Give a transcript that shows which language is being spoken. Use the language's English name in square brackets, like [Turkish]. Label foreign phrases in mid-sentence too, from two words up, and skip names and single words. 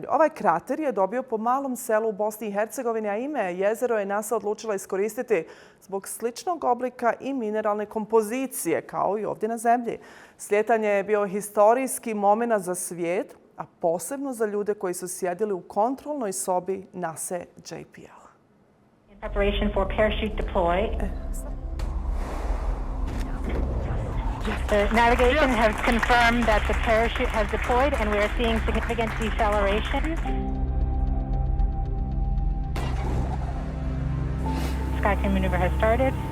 [Bosnian] Ovaj krater je dobio po malom selu u Bosni i Hercegovini, a ime jezero je NASA odlučila iskoristiti zbog sličnog oblika i mineralne kompozicije kao i ovdje na zemlji. Slijetanje je bio historijski moment za svijet, a posebno za ljude koji su sjedili u kontrolnoj sobi NASA JPL. [English] In preparation for parachute deploy. The navigation has confirmed that the parachute has deployed and we are seeing significant deceleration. SkyCam maneuver has started.